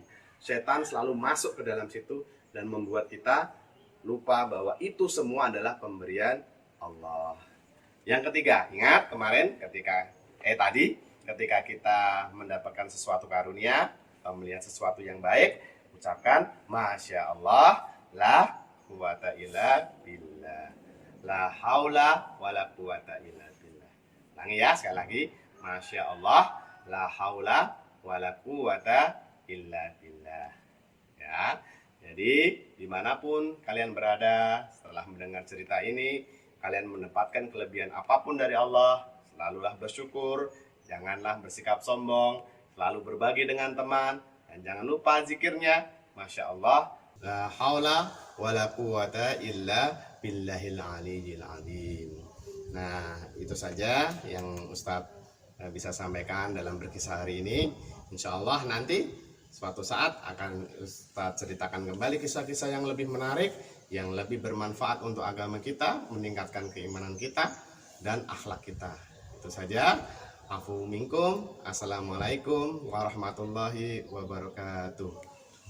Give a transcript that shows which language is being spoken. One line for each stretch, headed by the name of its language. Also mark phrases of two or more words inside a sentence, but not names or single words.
Indonesian: Setan selalu masuk ke dalam situ dan membuat kita lupa bahwa itu semua adalah pemberian Allah. Yang ketiga, ingat kemarin ketika kita mendapatkan sesuatu karunia atau melihat sesuatu yang baik, ucapkan
Arabic: ما شاء الله, لا قوة إلا بالله. لا حول ولا قوة إلا بالله.
Indonesian: Ulangi ya sekali lagi.
Arabic: ما شاء الله, لا حول ولا قوة إلا بالله.
Indonesian: Ya. Jadi dimanapun kalian berada setelah mendengar cerita ini, kalian mendapatkan kelebihan apapun dari Allah, selalulah bersyukur, janganlah bersikap sombong, selalu berbagi dengan teman, dan jangan lupa zikirnya.
Arabic: ما شاء الله, لا حول ولا قوة إلا بالله العلي العظيم.
Indonesian: Nah, itu saja yang Ustadz bisa sampaikan dalam berkisah hari ini.
Arabic: إن شاء الله
Indonesian: nanti suatu saat akan Ustadz ceritakan kembali kisah-kisah yang lebih menarik, yang lebih bermanfaat untuk agama kita, meningkatkan keimanan kita dan akhlak kita. Itu saja.
Arabic: عفوا منكم. السلام عليكم ورحمة الله وبركاته.